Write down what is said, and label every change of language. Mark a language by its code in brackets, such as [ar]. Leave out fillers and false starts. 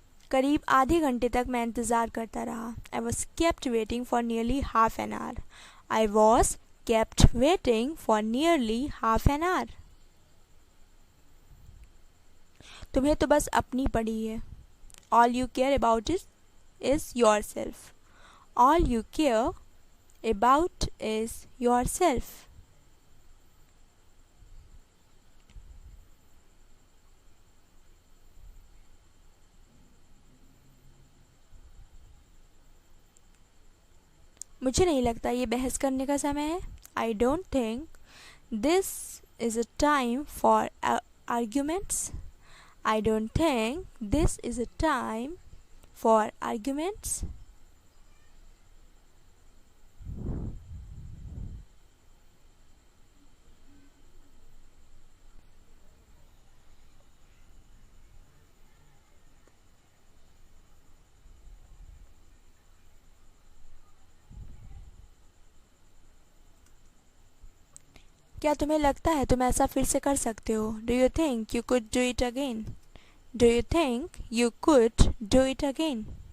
[hi] करीब आधे घंटे तक मैं इंतज़ार करता रहा. [en] I was kept waiting for nearly half an hour. I was kept waiting for nearly half an hour. [hi] तुम्हें तो बस अपनी पड़ी है. [en] All you care about is yourself. All you care about is yourself. [hi] मुझे नहीं लगता ये बहस करने का समय है. [en] I don't think this is a time for arguments. I don't think this is a time for arguments. [hi] क्या तुम्हें लगता है तुम ऐसा फिर से कर सकते हो? [en] Do you think you could do it again? Do you think you could do it again?